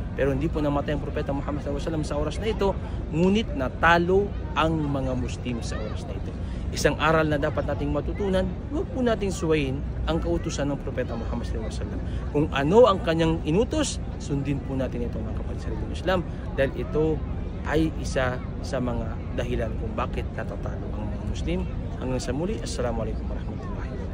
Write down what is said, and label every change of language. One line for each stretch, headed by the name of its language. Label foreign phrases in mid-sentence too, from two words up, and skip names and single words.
Filipino: Pero hindi po namatay ang Propeta Muhammad
Arabic: صلى الله عليه وسلم
Filipino: sa oras na ito, ngunit natalo ang mga Muslim sa oras na ito. Isang aral na dapat nating matutunan, huwag po nating suwayin ang kautusan ng Propeta Muhammad
Arabic: صلى الله عليه وسلم.
Filipino: Kung ano ang kanyang inutos, sundin po natin ito mga kapatid sa relihiyong Islam dahil ito ay isa sa mga dahilan kung bakit natatalo ang mga Muslim. Hanggang sa muli,
Arabic: السلام عليكم ورحمة الله وبركاته.